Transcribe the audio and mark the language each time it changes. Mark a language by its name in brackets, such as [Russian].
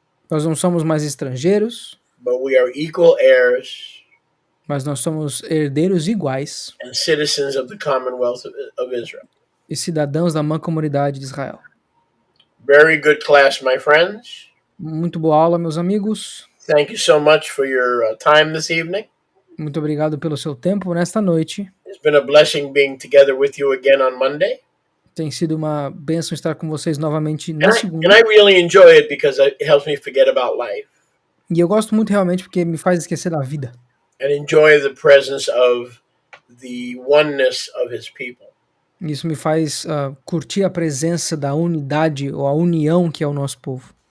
[Portuguese] nós não somos mais estrangeiros, [English] But we are equal heirs [Portuguese] mas nós somos herdeiros iguais [English] and citizens of the Commonwealth of Israel. [Portuguese] e cidadãos da mancomunidade de Israel. [English] Very good class, my friends. [Portuguese] Muito boa aula, meus amigos. [English] Thank you so much for your time this evening. [Portuguese] Muito obrigado pelo seu tempo nesta noite. [English] It's been a blessing being together with you again on Monday. [Portuguese] Tem sido uma bênção estar com vocês novamente [English] And [Portuguese] na [English] I [Portuguese] segunda. [English] really enjoy it because it helps me forget about life [Portuguese] E eu gosto muito realmente porque me faz esquecer da vida. [English] and enjoy the presence of the oneness of his people. [Portuguese] Isso me faz curtir a presença da unidade ou a união que é o nosso povo.